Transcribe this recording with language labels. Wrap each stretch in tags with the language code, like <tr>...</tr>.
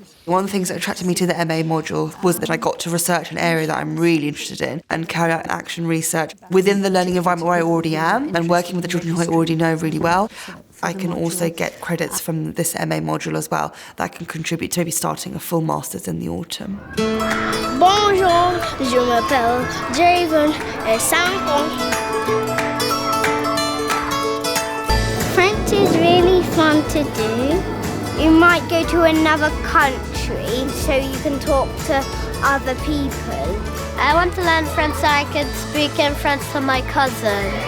<en>One of the things that attracted me to the MA module was that I got to research an area that I'm really interested in and carry out action research within the learning environment where I already am and working with the children who I already know really well. I can also get credits from this MA module as well that can contribute to maybe starting a full master's in the autumn.</en> <fr>Bonjour, je m'appelle Javen et 5 ans.</fr> <en>French is really fun to do. You might go to another country so you can talk to other people. I want to learn French so I can speak in French to my cousin.</en>